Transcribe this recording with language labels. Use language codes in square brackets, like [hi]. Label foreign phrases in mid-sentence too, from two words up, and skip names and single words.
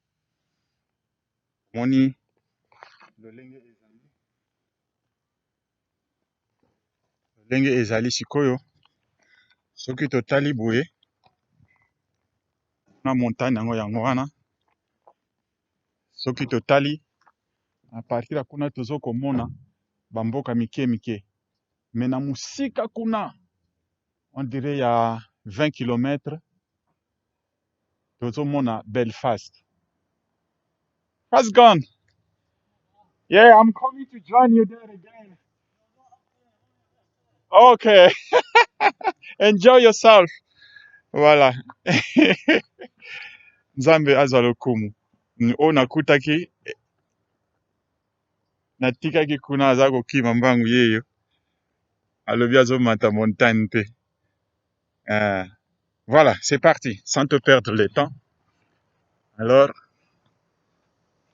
[ln] Moni lolenge ezali sikoyo soki totali boye na montagne yango wana soki totali [fr] à partir [ln] ya kuna tozo komona bamboka mike mais na musika kuna [fr] on dirait [ln] ya 20 km tozo mona Belfast. [en] Fast gone. Yeah, I'm coming to join you there again. Okay. Enjoy yourself. [ln] Voilà. Nzambe azwa lokumu. O nakutaki natikaki kuna aza kokima mbangu yeyo. Alobi azomata montagne pe. [fr] Voilà, c'est parti, sans te perdre le temps.